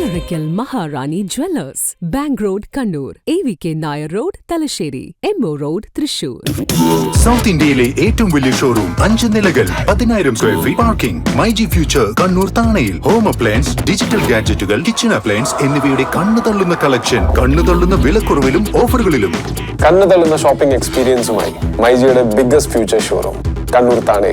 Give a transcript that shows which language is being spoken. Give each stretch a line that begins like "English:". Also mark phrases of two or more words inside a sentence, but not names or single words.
English: Irikal Maharani Jewellers, Bank Road, Kannur, AVK Nair Road, Talasheri, MO Road, Thrissur.
Malayalam: സൗത്ത് ഇന്ത്യയിലെ ഏറ്റവും വലിയ ഷോറൂം 5 നിലകൾ 10,000
English: square feet parking
Malayalam: മൈജി ഫ്യൂച്ചർ കണ്ണൂർ താണയിൽ
English: home appliance digital gadgets kitchen appliance
Malayalam: എന്നിവയുടെ കണ്ണു തള്ളുന്ന കളക്ഷൻ കണ്ണു തള്ളുന്ന വിലക്കുറവിലും ഓഫറുകളിലും കണ്ണു തള്ളുന്ന
English: shopping experience
Malayalam: മൈജിയുടെ
English: biggest future showroom
Malayalam: കണ്ണൂർ താണയിൽ.